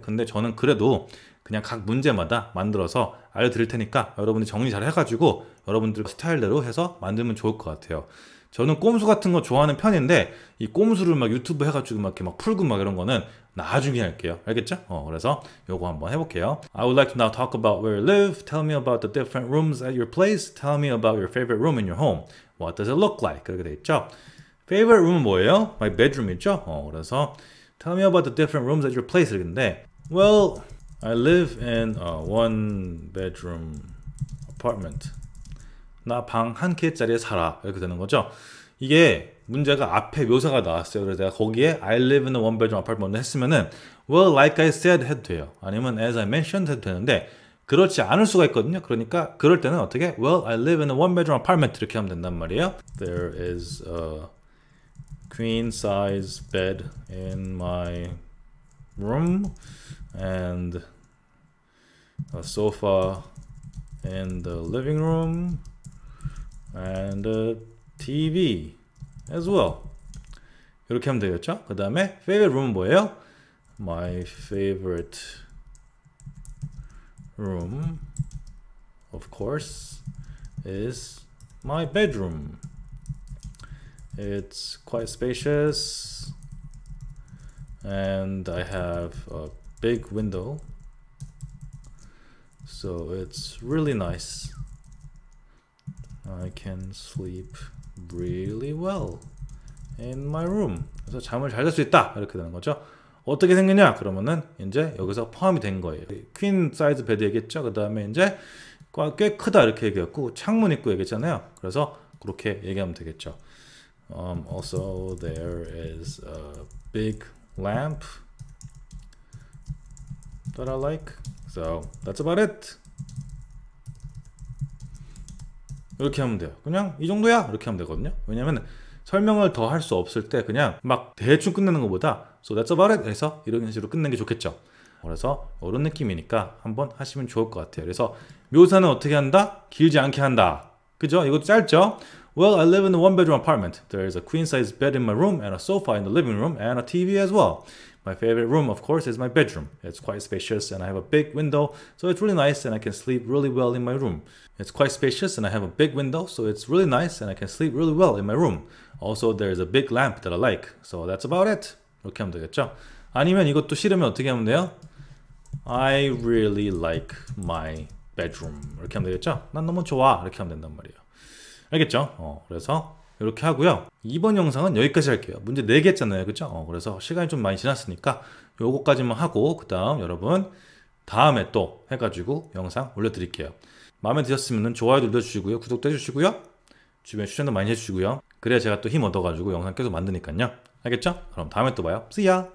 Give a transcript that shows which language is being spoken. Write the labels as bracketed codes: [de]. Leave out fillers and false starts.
[ko] 근데 저는 그래도 그냥 각 문제마다 만들어서 알려드릴 테니까 여러분이 정리 잘 해가지고 여러분들 스타일대로 해서 만들면 좋을 것 같아요. 저는 꼼수 같은 거 좋아하는 편인데 이 꼼수를 막 유튜브 해가지고 막 이렇게 막 풀고 막 이런 거는 나중에 할게요. 알겠죠? 그래서 요거 한번 해볼게요. [en] I would like to now talk about where you live. Tell me about the different rooms at your place. Tell me about your favorite room in your home. What does it look like? [ko] 그렇게 돼 있죠. [en] Favorite room [ko] 은 뭐예요? [en] My bedroom이죠. [ko] 그래서 [en] Tell me about the different rooms at your place. [ko] 이랬는데 [en] Well, I live in a 1-bedroom apartment. [ko] 나 방 한 개짜리에 살아. 이렇게 되는 거죠. 이게 문제가 앞에 묘사가 나왔어요. 그래서 내가 거기에 [en] I live in a 1-bedroom apartment [ko] 했으면은 [en] Well, like I said [ko] 해도 돼요. 아니면 [en] as I mentioned [ko] 해도 되는데 그렇지 않을 수가 있거든요. 그러니까 그럴 때는 어떻게? [en] Well, I live in a 1-bedroom apartment [ko] 이렇게 하면 된단 말이에요. [en] There is a queen size bed in my room and a sofa in the living room and a TV as well. [ko] 이렇게 하면 되겠죠? 그 다음에 [en] favorite room [ko] 뭐예요? [en] My favorite room, of course, is my bedroom. It's quite spacious and I have a big window, so it's really nice. I can sleep really well in my room. [ko] 그래서 잠을 잘 잘 수 있다 이렇게 되는 거죠. 어떻게 생겼냐? 그러면은 이제 여기서 포함이 된 거예요. 퀸 사이즈 베드 얘기했죠. 그 다음에 이제 꽤 크다 이렇게 얘기했고 창문 있고 얘기했잖아요. 그래서 그렇게 얘기하면 되겠죠. [en] Also there is a big lamp that I like. So that's about it. [ko] 이렇게 하면 돼요. 그냥 이 정도야 이렇게 하면 되거든요. 왜냐면 설명을 더 할 수 없을 때 그냥 막 대충 끝내는 것보다 [en] So that's about it. [ko] 그래서 이런 식으로 끝내는 게 좋겠죠. 그래서 이런 느낌이니까 한번 하시면 좋을 것 같아요. 그래서 묘사는 어떻게 한다? 길지 않게 한다. 그죠? 이것도 짧죠? [en] Well, I live in a one-bedroom apartment. There is a queen-size bed in my room and a sofa in the living room and a TV as well. My favorite room, of course, is my bedroom. It's quite spacious and I have a big window, so it's really nice and I can sleep really well in my room. It's quite spacious and I have a big window, so it's really nice and I can sleep really well in my room. Also, there's a big lamp that I like. So that's about it. [ko] 이렇게 하면 되겠죠? 아니면 이것도 싫으면 어떻게 하면 돼요? [en] I really like my bedroom. [ko] 이렇게 하면 되겠죠? 난 너무 좋아. 이렇게 하면 된단 말이에요. 알겠죠? 그래서 이렇게 하고요. 이번 영상은 여기까지 할게요. 문제 4개 했잖아요. 그쵸? 그래서 시간이 좀 많이 지났으니까 요거까지만 하고 그 다음 여러분 다음에 또 해가지고 영상 올려드릴게요. 마음에 드셨으면 좋아요 눌러주시고요. 구독도 해주시고요. 주변 추천도 많이 해주시고요. 그래야 제가 또 힘 얻어가지고 영상 계속 만드니까요. 알겠죠? 그럼 다음에 또 봐요. [en] See ya!